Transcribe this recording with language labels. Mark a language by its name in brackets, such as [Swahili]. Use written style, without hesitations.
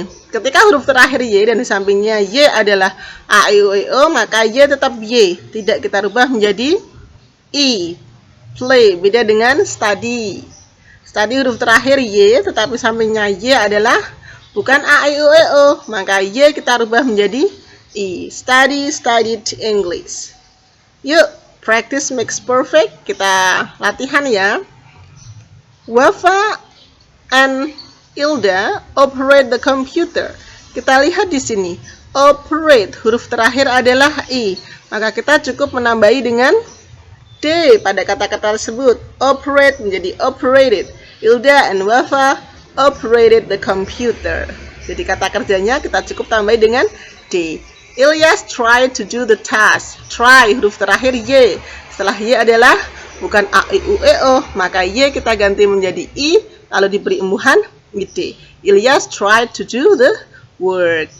[Indonesian] Ketika huruf terakhir Y dan di sampingnya Y adalah A, I, U, E, O, maka Y tetap Y. Tidak kita rubah menjadi I. Play. Beda dengan study. Study huruf terakhir Y, tetapi sampingnya Y adalah bukan A, I, U, E, O. Maka Y kita rubah menjadi I. [English] Study, studied English. [Indonesian] Yuk, [English] practice makes perfect. [Indonesian] Kita latihan ya. [English] Wafa and Ilda operate the computer. [Indonesian] Kita lihat di sini. Operate, huruf terakhir adalah I. Maka kita cukup menambahi dengan D pada kata-kata tersebut. Operate menjadi operated. [English] Ilda and Wafa operated the computer. [Indonesian] Jadi kata kerjanya kita cukup tambahi dengan D. [English] Ilyas tried to do the task. [Indonesian] Try huruf terakhir Y. Setelah Y adalah bukan A, I, U, E, O. Maka Y kita ganti menjadi I. Lalu diberi imbuhan D. [English] Ilyas tried to do the work.